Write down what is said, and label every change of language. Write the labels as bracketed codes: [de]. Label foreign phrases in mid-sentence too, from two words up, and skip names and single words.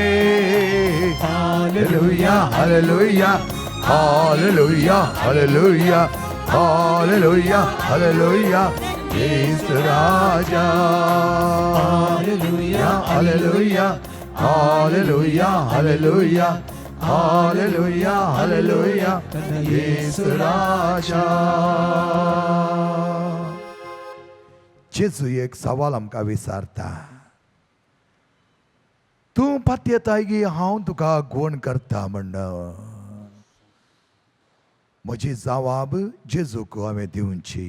[kn] ಹಲ್ಲೆಲೂಯಾ ಹಲ್ಲೆಲೂಯಾ ಹಲ್ಲೆಲೂಯಾ ಹಲ್ಲೆಲೂಯಾ ಹಲ್ಲೆಲೂಯಾ ಹಲ್ಲೆಲೂಯಾ ಯೇಸು ರಾಜ. ಹಲ್ಲೆಲೂಯಾ ಹಲ್ಲೆಲೂಯಾ ಹಲ್ಲೆಲೂಯಾ ಹಲ್ಲೆಲೂಯಾ ಹಲ್ಲೆಲೂಯಾ ಹಲ್ಲೆಲೂಯಾ ಯೇಸು ರಾಜ. [kok] जेजू एक सवाल आमकां विचारता, तूं पातयेता की हांव तुका गुण करता म्हणून. म्हजी जबाब जेजूक हांवें दिवची.